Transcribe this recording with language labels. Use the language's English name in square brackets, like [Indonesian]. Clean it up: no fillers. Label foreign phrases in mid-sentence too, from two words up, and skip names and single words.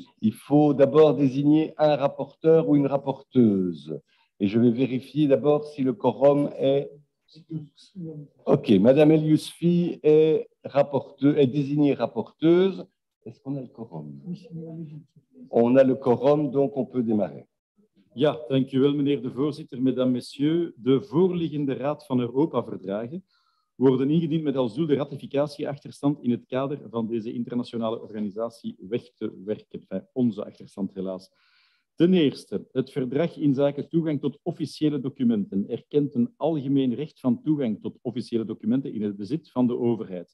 [French] Il faut d'abord désigner un rapporteur ou une rapporteuse. Et je vais vérifier d'abord si le quorum est... OK, Madame El Yousfi est désignée rapporteuse. Est-ce qu'on a le quorum? On a le quorum, donc on peut démarrer. [Dutch] Ja, dank u wel, meneer de voorzitter, [French] mesdames, messieurs. [Dutch] De voorliggende Raad van Europa-verdragen worden ingediend met als doel de ratificatieachterstand in het kader van deze internationale organisatie weg te werken. Enfin, onze achterstand helaas. Ten eerste, het verdrag inzake toegang tot officiële documenten erkent een algemeen recht van toegang tot officiële documenten in het bezit van de overheid.